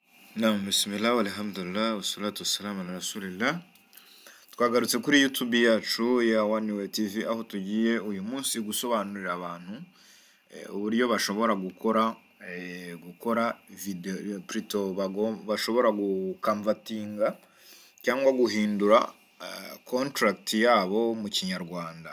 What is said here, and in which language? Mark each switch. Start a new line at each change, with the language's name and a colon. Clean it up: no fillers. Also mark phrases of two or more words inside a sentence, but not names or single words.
Arabic: نعم، بسم الله والحمد لله والصلاة والسلام على رسول الله.
Kinyarwanda: Twagarutse kuri YouTube yacu ya One Way TV, aho tugiye uyu munsi gusobanurira abantu uburyo bashobora gukora video plutôt bashobora gukamvatinga cyangwa guhindura contract yabo mu kinyarwanda.